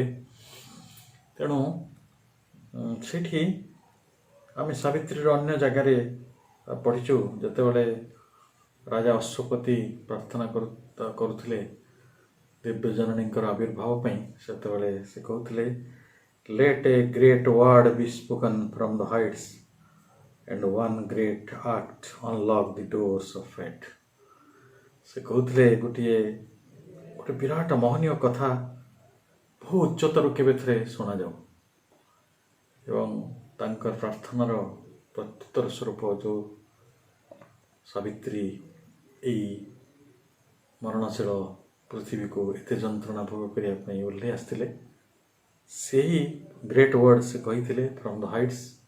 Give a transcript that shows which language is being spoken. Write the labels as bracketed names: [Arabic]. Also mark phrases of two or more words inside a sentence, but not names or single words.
[Odia] ତେଣୁ ସେଠି ଆମେ ସାବିତ୍ରୀର ଅନ୍ୟ ଜାଗାରେ ପଢ଼ିଛୁ, ଯେତେବେଳେ ରାଜା ଅଶ୍ୱପତି ପ୍ରାର୍ଥନା କରୁଥିଲେ ଦିବ୍ୟଜନନୀଙ୍କର ଆବିର୍ଭାବ ପାଇଁ, ସେତେବେଳେ ସେ କହୁଥିଲେ [English] let a great word be spoken from the heights and one great act unlock the doors of fate। [Odia] ସେ କହୁଥିଲେ ଗୋଟେ ବିରାଟ ମହନୀୟ କଥା ବହୁ ଉଚ୍ଚତରୁ କେବେ ଥରେ ଶୁଣାଯାଉ। ଏବଂ ତାଙ୍କର ପ୍ରାର୍ଥନାର ପ୍ରତ୍ୟୁତ୍ତର ସ୍ୱରୂପ ଯେଉଁ ସାବିତ୍ରୀ ଏଇ ମରଣଶୀଳ ପୃଥିବୀକୁ ଏତେ ଯନ୍ତ୍ରଣା ଭୋଗ କରିବା ପାଇଁ ଓହ୍ଲାଇ ଆସିଥିଲେ, ସେହି [English] great word [Odia] ସେ କହିଥିଲେ [English] from the heights.